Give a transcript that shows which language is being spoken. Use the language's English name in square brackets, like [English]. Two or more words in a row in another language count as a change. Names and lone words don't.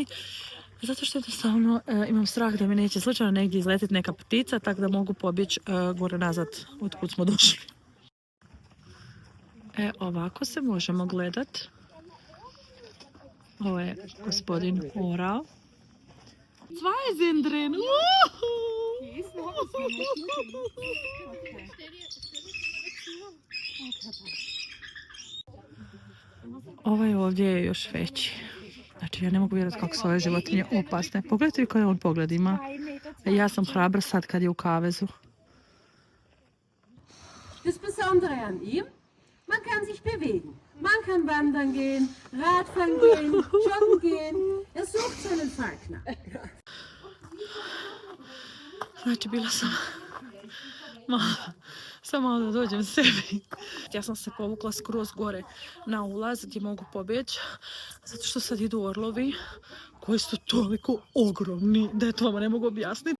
[Croatian] Zato što jednostavno imam strah da mi neće slučajno negdje izletiti neka ptica, tako da mogu pobjeći gore nazad od kud smo došli. Ovako se možemo gledat. Ovo je gospodin Orao. [German] Zwei sind drin! [Croatian] Ovaj ovdje je još veći. Znači ja ne mogu vjerovati kako su ove životinje opasne. Pogledajte koji on pogled ima. Ja sam hrabra sad kad je u kavezu. [German] Das Besondere an ihm, man kann sich bewegen. Man kann wandern gehen, Radfahren gehen, joggen gehen. Sucht seinen Falkner. [Croatian] Znači bila sam malo Samo malo da dođem sebi. Ja sam se povukla skroz gore na ulaz gdje mogu pobjeći, zato što sad idu orlovi koji su toliko ogromni da to vama ne mogu objasniti.